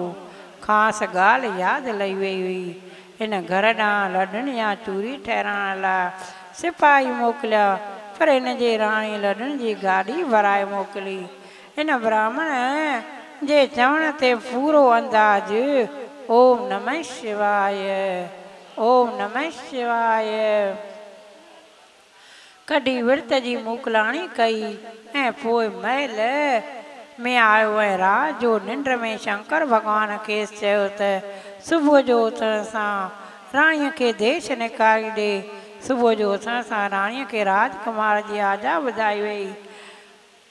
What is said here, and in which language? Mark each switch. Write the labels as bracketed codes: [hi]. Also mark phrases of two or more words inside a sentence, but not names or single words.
[sd] ख़ासि ॻाल्हि यादि लही वई हुई। हिन घर ॾांहुं लॾण या चूरी ठहिराइण लाइ सिपाही मोकिलिया, पर हिन जे राणी लॾण जी गाॾी भराए मोकिली। हिन ब्राह्मण जे चवण ते पूरो अंदाज [sa] ओम नमः शिवाय, ओम नमः शिवाय [sd] कढी विर्त जी मोकिलाणी कई ऐं पोइ महल में आयो ऐं रात जो निंड में शंकर भॻवान खेसि चयो त सुबुह जो उथण सां राणीअ खे देश निकारी ॾे। सुबुह जो उथण सां राणीअ खे राजकुमार जी आजा ॿुधाई वई।